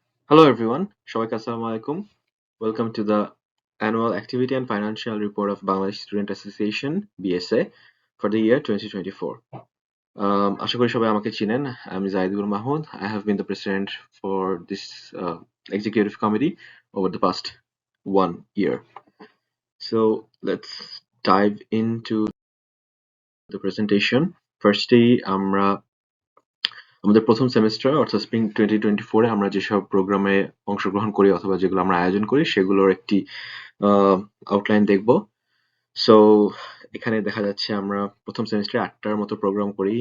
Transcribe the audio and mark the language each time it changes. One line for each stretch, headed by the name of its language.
English: Hello everyone,
Bangla: সবাইকে আসসালামু আলাইকুম.
English: Welcome to the annual activity and financial report of Bangladesh Student Association (BSA) for the year 2024.
Bangla: আশা করি সবাই আমাকে চিনেন. আমি Zahidur Mahmud.
English: I have been the president for this executive committee over the past 1 year. So let's dive into the presentation.
Bangla: Firstly, আমরা আমাদের প্রথম semester অর্থাৎ spring 2024 এ আমরা যেসব প্রোগ্রামে অংশগ্রহণ করি অথবা যেগুলো আমরা আয়োজন করি সেগুলোর একটি আউটলাইন দেখব। সো এখানে দেখা যাচ্ছে আমরা প্রথম সেমিস্টারে 8টার মতো প্রোগ্রাম করি।